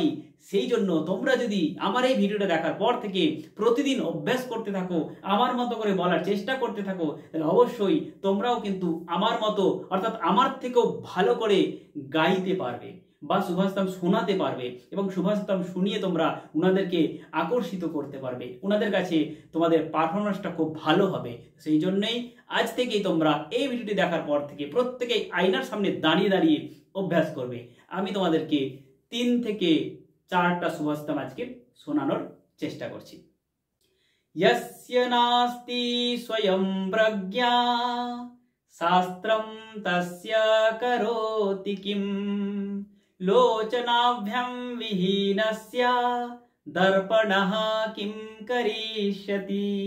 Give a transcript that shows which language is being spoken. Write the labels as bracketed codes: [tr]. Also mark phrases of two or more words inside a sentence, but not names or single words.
[bn] সেই জন্য তোমরা যদি আমার এই ভিডিওটা দেখার পর থেকে প্রতিদিন অভ্যাস করতে থাকো, আমার মতো করে বলার চেষ্টা করতে থাকো, তাহলে অবশ্যই তোমরাও কিন্তু আমার মতো অর্থাৎ আমার থেকেও ভালো করে গাইতে পারবে বা সুভাষিতম শোনাতে পারবে এবং সুভাষিতম শুনিয়ে তোমরা ওনাদেরকে আকর্ষিত করতে পারবে, ওনাদের কাছে তোমাদের পারফরমেন্সটা খুব ভালো হবে। সেই জন্যই আজ থেকেই তোমরা এই ভিডিওটি দেখার পর থেকে প্রত্যেকেই আয়নার সামনে দাঁড়িয়ে দাঁড়িয়ে অভ্যাস করবে। আমি তোমাদেরকে 3 থেকে 4টা সুভাষিতম আজকে শোনানোর চেষ্টা করছি। [sa] यस्य नास्ति स्वयं प्रज्ञा शास्त्रं तस्य करोति किं लोचनाभ्यां विहीनस्य दर्पणः किं करिष्यति